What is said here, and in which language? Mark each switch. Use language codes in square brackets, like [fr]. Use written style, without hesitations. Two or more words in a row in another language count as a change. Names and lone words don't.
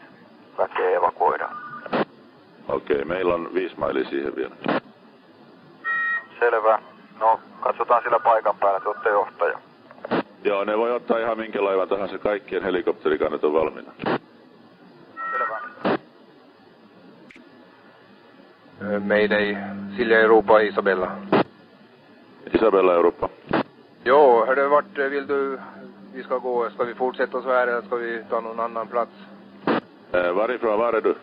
[fi] Väkeä evakuoidaan. Okei, meillä on 5 mailia siihen vielä. Selvä. No, katsotaan sillä paikan päällä, te olette johtaja. Joo, ne voi ottaa ihan minkä laivan tahansa, kaikkien helikopterikannat on valmiina. Selvä. Mayday, Silja Europa, Isabella. Isabella Europa. [sv] Jo, hörde vart vill du vi ska gå? Ska vi fortsätta så här eller ska vi ta någon annan plats? Varifrån var är du?